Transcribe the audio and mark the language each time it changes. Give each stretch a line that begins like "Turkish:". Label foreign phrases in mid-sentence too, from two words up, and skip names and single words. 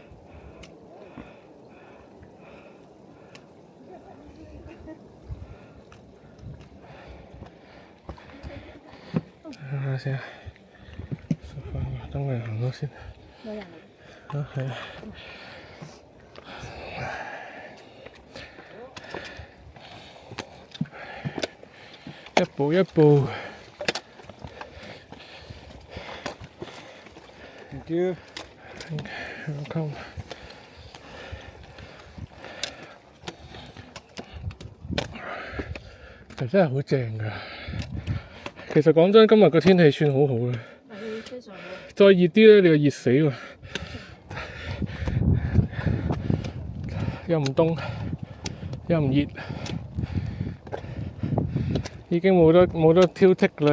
Cantonese: 睇下先啊，等我哋行咗先。有人嚟。啊，係啊。一步一步。
English: Thank you.
Cantonese: Welcome。真係好正㗎。其實講真，今日個天氣算好好嘅。係非常好。再熱啲咧，你就熱死喎。又唔凍，又唔熱，已經冇得挑剔啦。